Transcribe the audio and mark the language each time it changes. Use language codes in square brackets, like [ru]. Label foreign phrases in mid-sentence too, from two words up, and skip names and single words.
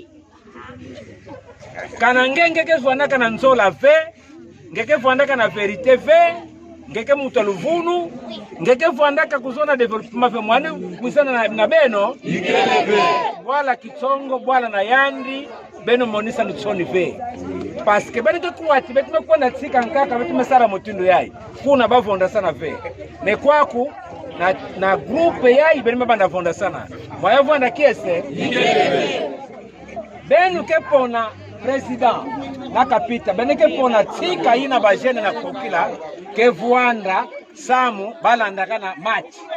[ktu] Kana ngenge ke zona ka na nzola ve, ngeke vanda ka na verite ve, ngeke mutu aluvunu, ngeke vanda ka kuzona développement ve mwane kwisana na beno. Voilà Kitongo, bwala na yandi, beno monisa nitsoni ve. [fr] Parce que [ktu] bani kuwati betume kwa na tsika nkaka betume sara motindo yai kuna bavonda sana ve me kwaku na groupe yai bani mabanda vonda sana mwaya vonda kiese benu kepona president na kapita bene kepona tsika ina bajene na kokila ke vuanda samu balanda kana match